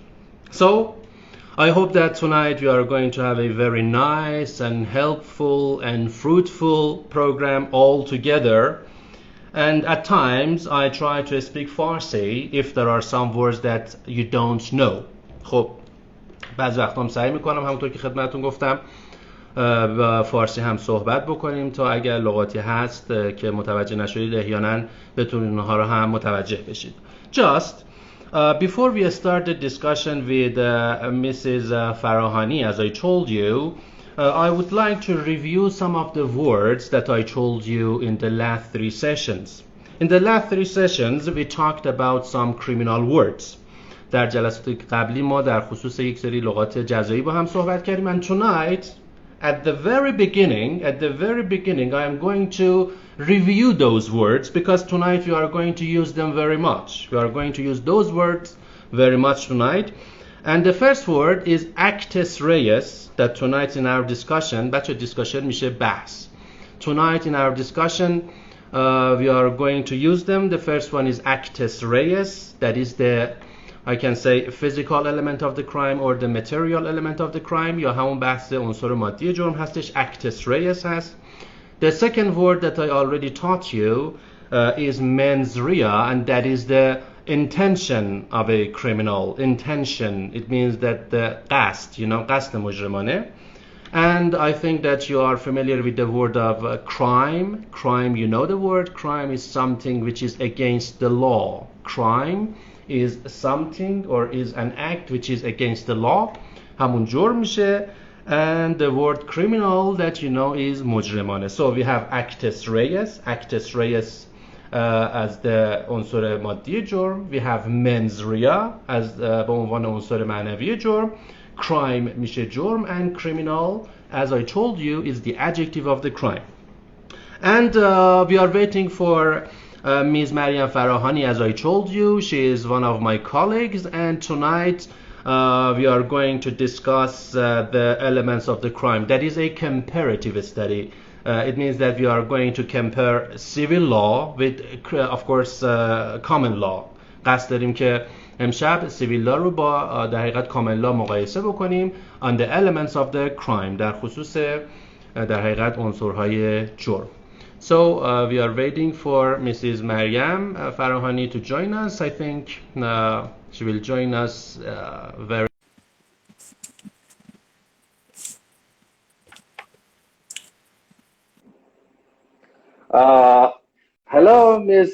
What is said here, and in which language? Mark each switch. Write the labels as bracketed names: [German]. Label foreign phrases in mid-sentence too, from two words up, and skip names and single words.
[English] So, I hope that tonight we are going to have a very nice and helpful and fruitful program all together. And at times I try to speak Farsi if there are some words that you don't know. [Persian] خب بعض وقتا هم سعی میکنم همونطور که خدمتتون گفتم با فارسی هم صحبت بکنیم تا اگر لغاتی هست که متوجه نشدید احیانا بتونید اونها رو هم متوجه بشید. [English] Before we start the discussion with Mrs. Farahani, as I told you, I would like to review some of the words that I told you in the last 3 sessions. In the last 3 sessions, we talked about some criminal words. [Persian] در جلسات قبلی ما در خصوص یک سری لغات جزایی با هم صحبت کردیم. [English] And tonight, at the very beginning, I am going to review those words because tonight we are going to use them very much. We are going to use those words very much tonight. And the first word is [Latin] actus reus, [English] that tonight in our discussion, [Persian] بچه discussion میشه بحث. [English] Tonight in our discussion, we are going to use them. The first one is [Latin] actus reus, [English] that is the, I can say, physical element of the crime or the material element of the crime, [Persian] یا همون بحث عنصر مادی جرم هستش. [Latin] actus reus هست. [English] The second word that I already taught you is [Latin] mens rea, [English] and that is the intention of a criminal. Intention, it means that the [Persian] قصد, قصد مجرمانه. [English] And I think that you are familiar with the word of crime. Crime, you know the word. Crime is something which is against the law. Crime is something or is an act which is against the law. [Persian] همون جرم میشه. [English] And the word criminal that you know is مجرمانه. So we have [Latin] actus reus [English] as the [Persian] عنصر مادی جرم. [English] We have [Latin] mens rea [English] as [Persian] به عنوان عنصر معنوی جرم. Crime میشه جرم, [English] and criminal, as I told you, is the adjective of the crime. And we are waiting for Ms. Maryam Farahani, as I told you. She is one of my colleagues, and tonight we are going to discuss the elements of the crime. That is a comparative study. It means that we are going to compare civil law with, of course, common law. [Persian] قصد داریم که امشب [English] civil law [Persian] رو با در حقیقت [English] common law [Persian] مقایسه بکنیم [English] on the elements of the crime, [Persian] در خصوص در حقیقت عنصرهای جرم. [English] So we are waiting for Mrs. Maryam Farahani to join us. I think she will join us very. Hello, Ms.